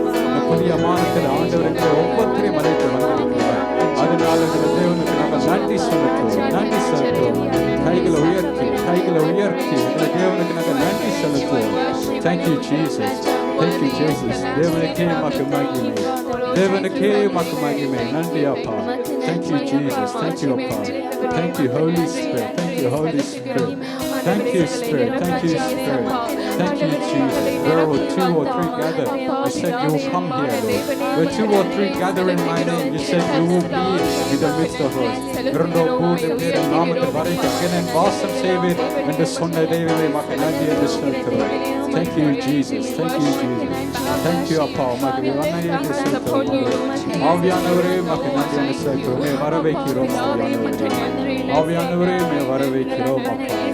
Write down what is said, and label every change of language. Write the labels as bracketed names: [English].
[Tamil] இந்த புதிய மாதத்தில் ஆண்டவர் எங்களை ஒவ்வொருத்தரையும் அழைத்து வந்திருக்கிறார். அதனால இந்த தேவனுக்கு நாங்கள் நன்றி செலுத்துவோம், நன்றி செலுத்துவோம். கைகளை உயர்த்தி எங்களை தேவனுக்கு நாங்கள் நன்றி செலுத்துவோம். [English] Thank you Jesus, thank you Jesus. [Tamil] தேவனுக்கே மக்கு மகிமை, தேவனுக்கே மக்கு மகிமை. நன்றி அப்பா. [English] Thank you Jesus, thank you அப்பா. Thank you Holy Spirit, thank you Holy Spirit. Thank you Spirit, thank you Spirit. Thank you Jesus. Where were 2 or 3 gathered, you said you will come here, Lord. Where 2 or 3 gather in my name, you said you will be in the midst of us. [Tamil] இரண்டோ மூன்று பேர் நாமத்தில் வரைக்கும் என் வாசம் செய்வீர் என்று சொன்ன தெய்வமே உமக்கு நன்றி என்று செலுத்துகிறோம். [English] Thank you Jesus, thank you Jesus. Thank you அப்பா, [Tamil] உமக்கு நன்றி என்று செலுத்துகிறோம். ஆவியானவரே உமக்கு நன்றி என்று செலுத்துகிறோம். வர வைக்கிறோம் ஆவியானவரே, ஆவியானவரே வர வைக்கிறோம் அப்பா.